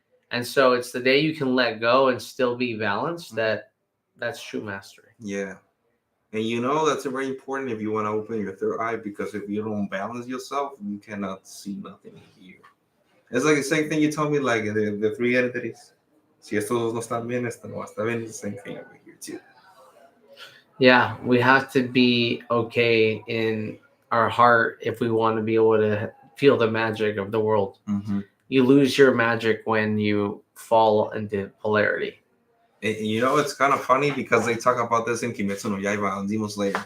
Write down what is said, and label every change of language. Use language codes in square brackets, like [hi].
[en] And so it's the day you can let go and still be balanced that's true mastery. Yeah. And that's very important if you want to open your third eye, because if you don't balance yourself, you cannot see nothing here. It's like the same thing you told me, like the three entities. [es] Si estos dos no están bien, esto no está bien. [en] It's the same thing over here too. Yeah, we have to be okay in our heart if we want to be able to feel the magic of the world. You lose your magic when you fall into polarity. And, it's kind of funny because they talk about this in Kimetsu no Yaiba on Demon Slayer.